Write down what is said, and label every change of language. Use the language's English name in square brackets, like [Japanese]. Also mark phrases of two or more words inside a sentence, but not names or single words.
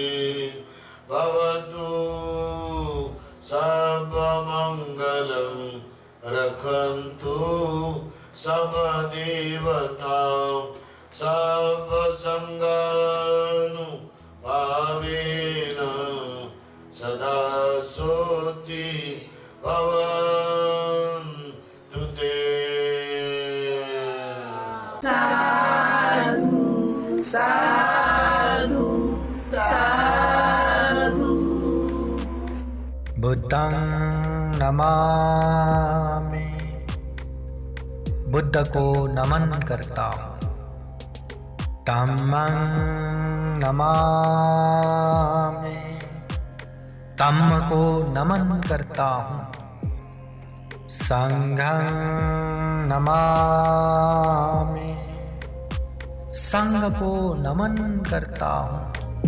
[Pali] भवतु सब मंगलं रक्षन्तु सब देवतां सब संगानु भावेन सदा सोति भवन्तु ते. साधु साधु साधु. बुद्धं नमामि, [Hindi] बुद्ध को नमन करता हूँ. [Pali] धम्मं नमामि, [Hindi] धम्म को नमन करता हूँ. [Pali] संघं नमामि, [Hindi] संघ को नमन करता हूँ.